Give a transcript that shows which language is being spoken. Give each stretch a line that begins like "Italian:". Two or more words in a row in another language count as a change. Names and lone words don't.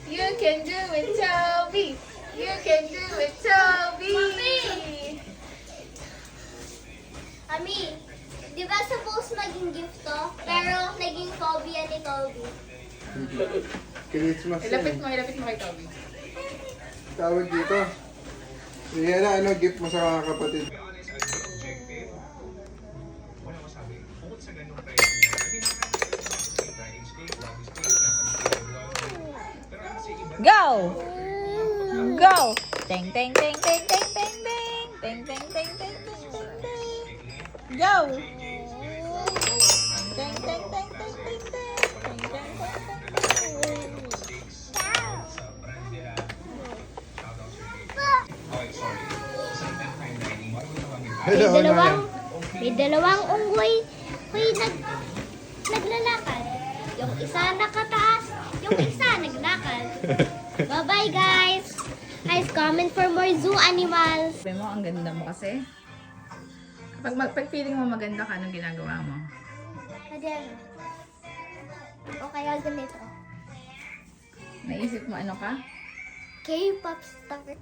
English: You can do it, Toby. You can do it, Toby.
Filipino: Ami, di ba suppose maging gift to? Pero naging phobia ni Toby. Christmas Ilapit yan. mo kay Toby. Tawag dito. Yan na, ano, gift mo sa mga kapatid. Go! Go! Teng teng teng teng teng teng teng teng teng teng teng teng teng teng. Go! Teng teng teng teng teng teng teng teng teng teng. Hello, May dalawang unggoy. Hoy, naglalakad. Yung isa nakataas, yung isa naglakad.
English: Bye-bye, guys. Guys, comment for more zoo animals.
Filipino: Sabi mo, ang ganda mo kasi. Pag feeling mo maganda ka, anong ginagawa mo? Ayan. O kaya ganito. Naisip mo ano ka?
English: K-pop star.